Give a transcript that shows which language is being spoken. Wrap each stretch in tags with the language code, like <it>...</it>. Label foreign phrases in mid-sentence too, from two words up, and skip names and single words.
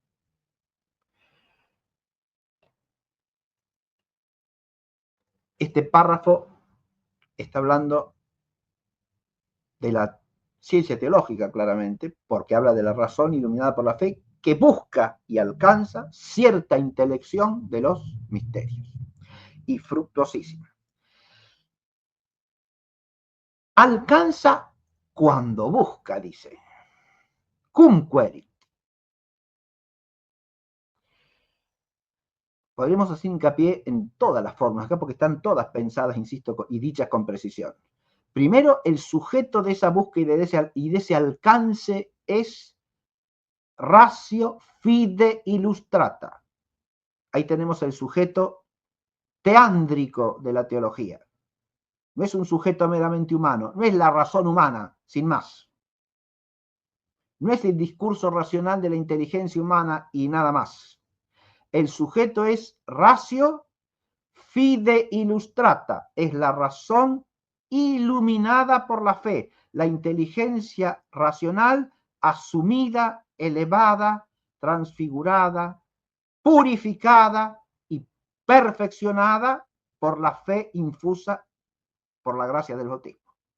<es>Este párrafo está hablando de la ciencia teológica, claramente, porque habla de la razón iluminada por la fe que busca y alcanza cierta intelección de los misterios. Y fructuosísima. Alcanza cuando busca, dice.</es> <la>Cum querit.</la> <es>Podríamos hacer hincapié en todas las formas acá porque están todas pensadas, insisto, y dichas con precisión. Primero, el sujeto de esa búsqueda y de ese alcance es</es> <la>ratio fide illustrata.</la> <es>Ahí tenemos el sujeto teándrico de la teología. No es un sujeto meramente humano, no es la razón humana, sin más. No es el discurso racional de la inteligencia humana y nada más. El sujeto es</es> <la>ratio fide illustrata,</la> <es>es la razón iluminada por la fe, la inteligencia racional asumida, elevada, transfigurada, purificada y perfeccionada por la fe infusa por la gracia del bautismo.</es>